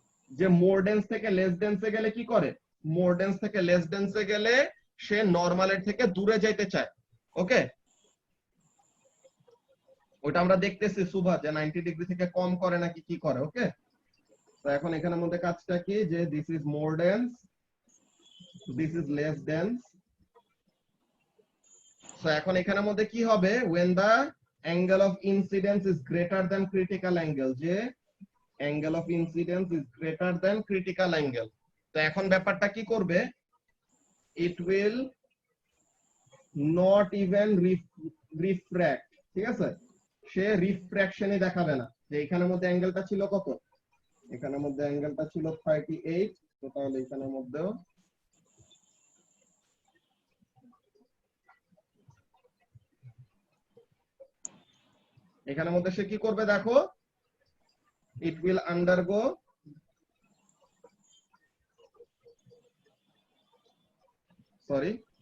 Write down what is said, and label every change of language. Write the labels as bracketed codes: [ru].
[bn] যে মোর ডেন্স থেকে লেস ডেন্সে গেলে কি করে, মোর ডেন্স থেকে লেস ডেন্সে গেলে সে নরমালের থেকে দূরে যেতে চায়। ওকে, ওটা আমরা দেখতেছি সুভা যে 90 ডিগ্রি থেকে কম করে নাকি কি করে। ওকে, তো এখন এখানের মধ্যে কাজটা কি যে this is more dense, this is less dense. So এখন এখানের মধ্যে কি হবে, [en] when the angle of incidence is greater than critical angle, যে angle of incidence is greater than critical angle, [bn] তো এখন ব্যাপারটা কি করবে, [en] it will not even refract, [bn] ঠিক আছে? সে রিফ্র্যাকশনই দেখাবে না। যে এখানের মধ্যে অ্যাঙ্গেলটা ছিল কত, এখানের মধ্যে অ্যাঙ্গেলটা ছিল 38, তো তাহলে এখানের মধ্যেও এখানের মধ্যে সে কি করবে দেখো, [en] it will undergo sorry